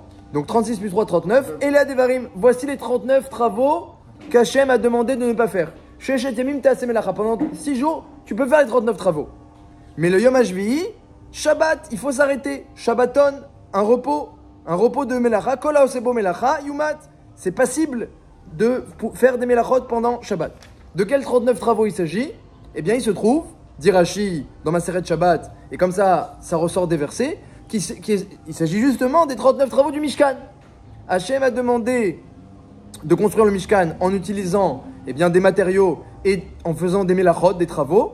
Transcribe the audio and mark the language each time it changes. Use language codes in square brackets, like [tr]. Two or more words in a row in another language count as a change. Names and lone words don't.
[fr] Donc 36 plus 3, 39. Et là, Devarim, voici les 39 travaux qu'Hachem a demandé de ne pas faire. Pendant 6 jours, tu peux faire les 39 travaux. Mais le [he] יום השביעי, [fr] Shabbat, il faut s'arrêter. Shabbaton, un repos de Melacha. [he] כל העושה בו מלאכה יומת. [fr] C'est passible de faire des Melachot pendant Shabbat. De quels 39 travaux il s'agit? Eh bien, il se trouve, dit Rashi dans Maseret Shabbat, et comme ça ressort des versets, il s'agit justement des 39 travaux du Mishkan. Hachem a demandé de construire le Mishkan en utilisant des matériaux et en faisant des melachot, des travaux.